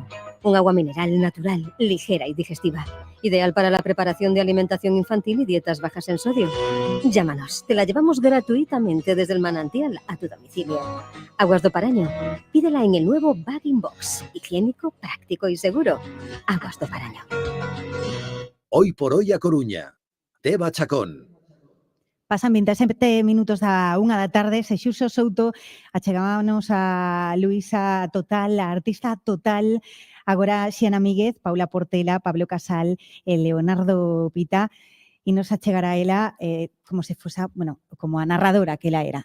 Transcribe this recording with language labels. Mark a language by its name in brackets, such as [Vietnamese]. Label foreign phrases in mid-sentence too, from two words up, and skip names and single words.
[Spanish] Un agua mineral natural, ligera y digestiva. Ideal para la preparación de alimentación infantil y dietas bajas en sodio. Llámanos, te la llevamos gratuitamente desde el manantial a tu domicilio. Aguas do Paraño. Pídela en el nuevo Bag-in Box. Higiénico, práctico y seguro. Aguas do Paraño. Hoy por hoy a Coruña. Teba Chacón. [Galician] Pasan 27 minutos da 1 da tarde, se Xurxo Souto achegámonos a Luisa Total, a artista Total, agora Xiana Míguez, Paula Portela, Pablo Casal e Leonardo Pita, e nos achegará ela como se fosa, bueno, como a narradora que ela era.